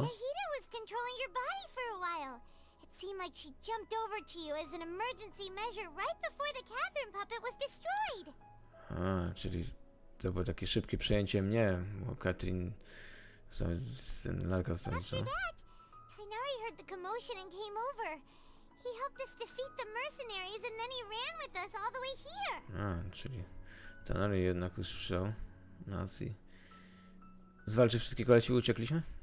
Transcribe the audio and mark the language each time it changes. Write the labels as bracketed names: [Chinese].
[English] Nahida was controlling your body for a while. It seemed like she jumped over to you as an emergency measure right before the Catherine puppet was destroyed. [Polish] Czyli to było takie szybkie przejęcie mnie, bo Katrin lalka [English] After that, Kainari heard the commotion and came over. He helped us defeat the mercenaries and then he ran with us all the way here. [Polish] A, czyli Tanary jednak usłyszał nas i zwalczył wszystkie kolesi i uciekliśmy?